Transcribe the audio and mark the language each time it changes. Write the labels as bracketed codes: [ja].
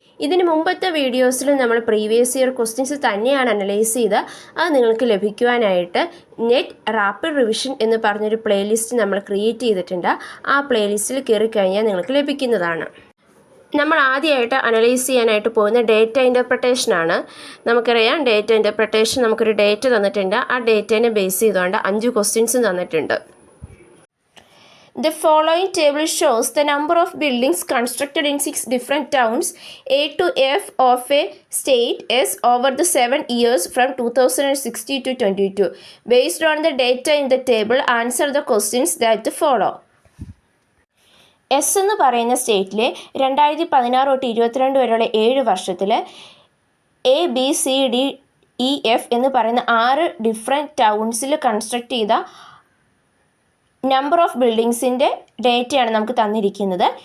[ml] ഇതിന് മുമ്പത്തെ വീഡിയോസിൽ നമ്മൾ പ്രീവിയസ് ഇയർ ക്വസ്റ്റ്യൻസ് തന്നെയാണ് അനലൈസ് ചെയ്ത് അത് നിങ്ങൾക്ക് ലഭിക്കുവാനായിട്ട് നെറ്റ് റാപ്പിഡ് റിവിഷൻ എന്ന് പറഞ്ഞൊരു പ്ലേലിസ്റ്റ് നമ്മൾ ക്രിയേറ്റ് ചെയ്തിട്ടുണ്ട്. ആ പ്ലേലിസ്റ്റിൽ കയറി കഴിഞ്ഞാൽ നിങ്ങൾക്ക് ലഭിക്കുന്നതാണ്. നമ്മൾ ആദ്യമായിട്ട് അനലൈസ് ചെയ്യാനായിട്ട് പോകുന്ന ഡേറ്റ ഇൻ്റർപ്രിട്ടേഷനാണ്. നമുക്കറിയാം ഡേറ്റ ഇൻ്റർപ്രിട്ടേഷൻ നമുക്കൊരു ഡേറ്റ തന്നിട്ടുണ്ട്. ആ ഡേറ്റേനെ ബേസ് ചെയ്തുകൊണ്ട് 5 ക്വസ്റ്റ്യൻസും തന്നിട്ടുണ്ട്. [en] The following table shows the number of buildings constructed in 6 different towns A to F of a state S over the 7 years from 2016 to 22. Based on the data in the table, answer the questions that follow. [ml] S എന്ന് പറയുന്ന സ്റ്റേറ്റിലെ 2016 തൊട്ട് 22 വരെയുള്ള 7 വർഷത്തിൽ A B C D E F എന്ന് പറയുന്ന 6 different Townsville construct ചെയ്ത number of ബിൽഡിങ്സിൻ്റെ ഡേറ്റയാണ് നമുക്ക് തന്നിരിക്കുന്നത്.